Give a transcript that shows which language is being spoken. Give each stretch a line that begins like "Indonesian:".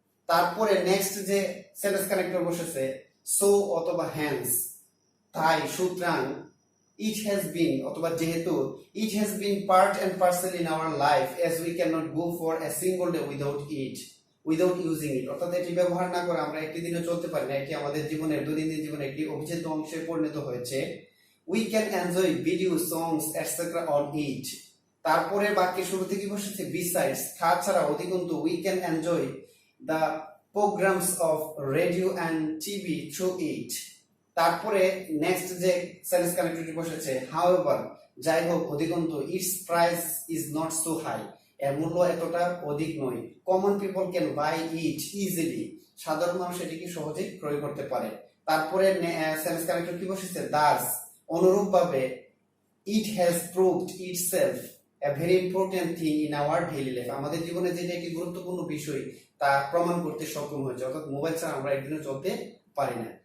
Bangla: তারপরে নেক্সট যে sentence connector বসেছে, সো অথবা হ্যান্স, তাই, সুতরাং,
English: it has been অথবা যেহেতু, it has been part and parcel in our life as we cannot go for a single day without using it,
Bangla: অর্থাৎ এটি ব্যবহার না করে আমরা একটি দিনও চলতে পারি না। এটি আমাদের জীবনের, দৈনন্দিন জীবনের একটি অবিচ্ছেদ্য অংশে পরিণত হয়েছে।
English: we can enjoy video songs etc on it।
Bangla: তারপরে বাক্যের শুরুতে কি বসেছে,
English: besides,
Bangla: তাছাড়া, অধিকন্তু,
English: we can enjoy the programs of radio and TV through it।
Bangla: তারপরে নেক্সট যে সেন্টেন্স কানেক্টরটি বসেছে, হাউএভার, যাই হোক, অধিকন্তু,
English: it's price is not so high,
Bangla: এর মূল্য এতটা অধিক নয়।
English: common people can buy it easily,
Bangla: সাধারণ মানুষ এটিকে সহজেই ক্রয় করতে পারে। তারপরে সেন্টেন্স কানেক্টর কি বসেছে, দাস, অনুরূপভাবে,
English: it has proved itself a very important thing in our daily life,
Bangla: আমাদের জীবনে যেটা একটি গুরুত্বপূর্ণ বিষয় তা প্রমাণ করতে সক্ষম হয়েছে, অর্থাৎ মোবাইল ছাড়া আমরা একদিনও চলতে পারি না।